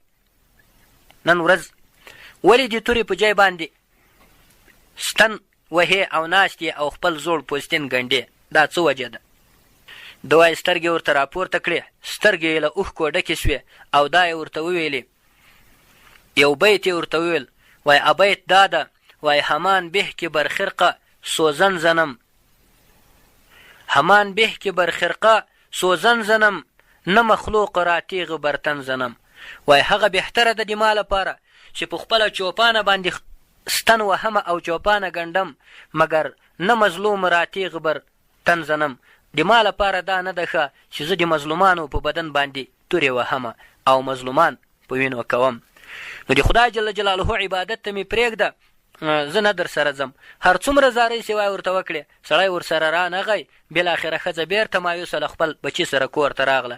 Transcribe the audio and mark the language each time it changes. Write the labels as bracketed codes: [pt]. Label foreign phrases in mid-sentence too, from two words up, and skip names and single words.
[ps] نن ورځ ولې د تورې په ځای باندې ستن وهې او ناست یې او خپل زوړ پوستین ګنډې، دا څه وجه ده؟ ده وایي سترګې ورته راپورته کړې، سترګې یې له اوښکو ډکې سوې او دا یې ورته وویلې، یو بیت یې ورته وویل، وایي ابیت دا ده، وایي [fa] همان به که بر خرقه سوزن زنم، همان به که بر خرقه سوزن زنم، نه مخلوق را تیغ بر تن زنم. [ps] وایي هغه بهتره ده د ما لپاره چې په خپله چوپانه باندې ستن وهمه او چوپانه ګنډم، مګر [fa] نه مظلوم را تیغ بر تن زنم. [ps] د ما لپاره دا نه ده ښه چې زه د مظلومانو په بدن باندې تورې وهمه او مظلومان په وینو کوم. نو د خدای جل جلاله عبادت ته مې پرېږده، زه نه در سره ځم. هر څومره زارۍ سوای ورته وکړې، سړی ورسره رانغی، بالاخره ښځه بېرته مایوسه له خپل بچي سره کور ته راغله.